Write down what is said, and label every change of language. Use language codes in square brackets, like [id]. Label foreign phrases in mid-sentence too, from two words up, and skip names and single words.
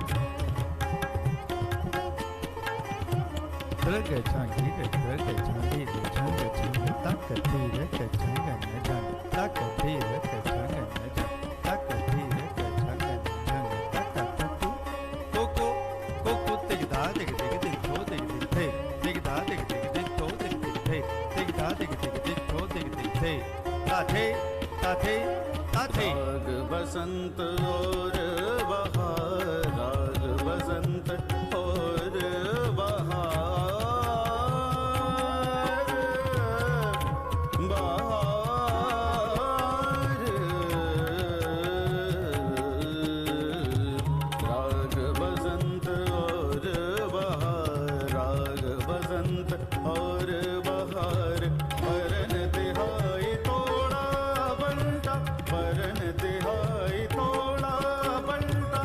[hi] रग चांदी रग चांदी छंग छंग तक धीर क छंग न जंग तक धीर क छंग न जंग तक धीर क छंग न जंग तक तू कोको कोको तिग धा तिग तिग तिग थो तिग तिग थे तिग धा तिग तिग तिग थो तिग तिग थे तिग धा तिग तिग तिग थो तिग तिग थे ता थे ता थे ता थे राग बसंत और बहार राग बसंत और बहार बहार राग बसंत और बहार राग बसंत और बहार परन तिहाई तोड़ा बंटा परन तिहाई तोड़ा बंटा